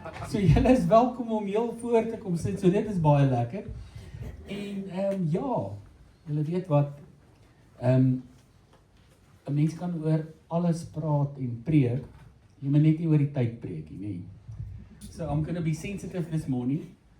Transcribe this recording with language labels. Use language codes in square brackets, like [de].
[af] So julle is welkom om heel voor te kom sit. So dit is baie lekker. En ja, julle weet wat, 'n mens kan oor alles praat en preek. Jy moet net nie oor die tyd preek nie, nee. [en] So I'm going to be sensitive this morning.